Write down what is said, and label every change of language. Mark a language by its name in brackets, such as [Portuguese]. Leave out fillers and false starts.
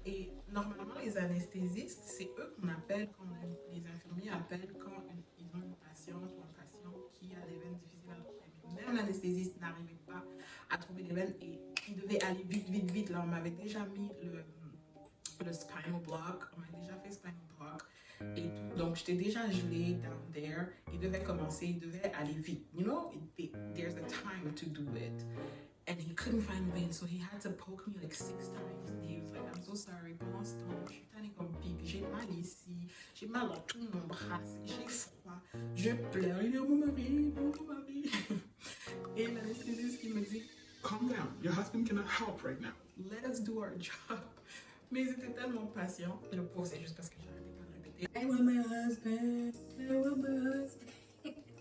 [French] Et normalement, les anesthésistes, c'est eux qu'on appelle, les infirmiers appellent quand ils ont une patiente ou un patient qui a des veines difficiles à trouver. Mais même l'anesthésiste n'arrivait pas à trouver des veines et il devait aller vite, vite, vite. Là, on m'avait déjà mis le spinal block, on m'a déjà fait spinal block. Et tout. Donc, j'étais déjà gelée [English] down there. [French] Il devait commencer, il devait aller vite. [English] You know, there's a time to do it. And he couldn't find a vein, so he had to poke me like 6 times. And he was like, I'm so sorry. [French] Pendant ce temps, je suis tannée comme pique. J'ai mal ici, j'ai mal dans tout mon bras, j'ai froid, je pleure. Il est mon mari, mon mari. Et l'anesthésiste qui me dit, [English] calm down, your husband cannot help right now. Let us do our job. [French] Mais ils étaient tellement patients. Le pauvre, c'est juste parce que j'arrêtais pas de répéter, [English] I want my husband, [French] I want my husband.